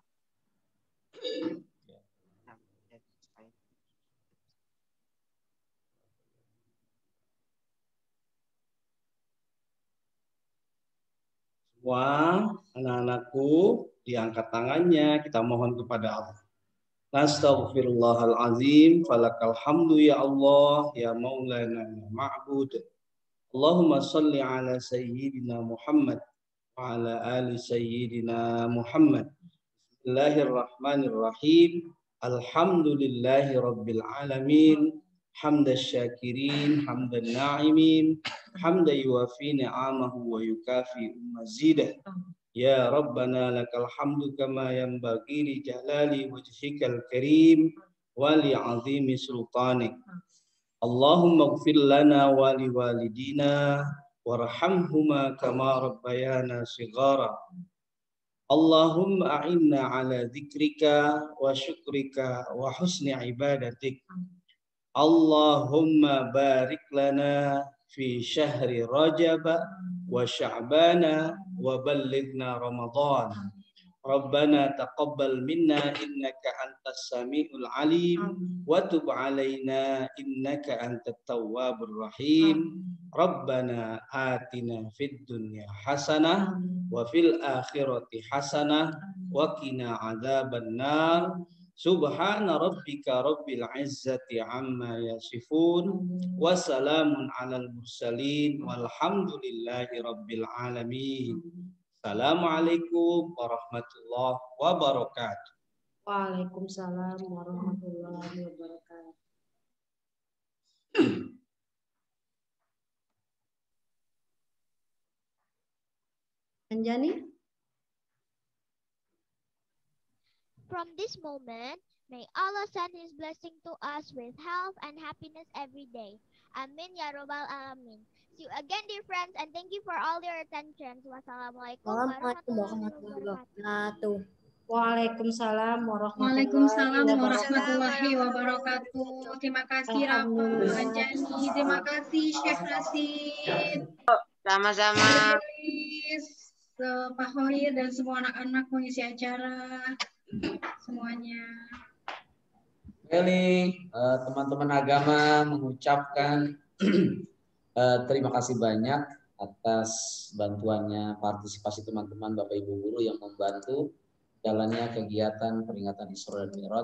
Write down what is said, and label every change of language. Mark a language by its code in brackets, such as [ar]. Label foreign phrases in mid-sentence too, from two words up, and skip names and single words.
[id] Semua anak-anakku diangkat tangannya, kita mohon kepada Allah. [ar] نستغفر الله العظيم، فلك الحمد يا الله، يا مولانا يا معبود. اللهم صل على سيدنا محمد وعلى آل سيدنا محمد. بسم الله الرحمن الرحيم. الحمد لله رب العالمين. حمدا شاكرين، حمدا ناعمين، حمدا يوافي نعمه ويكافئ مزيده. يا ربنا لك الحمد كما ينبغي لجلال وجهك الكريم ولعظيم سلطانك. اللهم اغفر لنا ولوالدينا وارحمهما كما ربيانا صغارا. اللهم أعنا على ذكرك وشكرك وحسن عبادتك. اللهم بارك لنا في شهر رجب وشعبان وبلغنا رمضان ربنا تقبل منا إنك أنت السميع العليم وتب علينا إنك أنت التواب الرحيم. ربنا آتنا في الدنيا حسنة وفي الآخرة حسنة وقنا عذاب النار. سبحان ربك رب العزة عما يصفون وسلام على المرسلين والحمد لله رب العالمين. السلام عليكم ورحمة الله وبركاته. وعليكم السلام ورحمة الله وبركاته. Anjani? [en] From this moment, may Allah send His blessing to us with health and happiness every day. [ar] آمين يا رب العالمين. [en] See you again, dear friends, and thank you for all your attention. [ar] والسلام عليكم ورحمة الله وبركاته. وعليكم السلام ورحمة الله وبركاته. [id] Terima kasih Rafa, Anjani, terima kasih Syekh Rasid. Sama-sama. Pak Hoir dan semua anak-anak mengisi acara semuanya. Teman-teman agama mengucapkan terima kasih banyak atas bantuannya, partisipasi teman-teman Bapak Ibu guru yang membantu jalannya kegiatan peringatan Isra dan Mi'raj.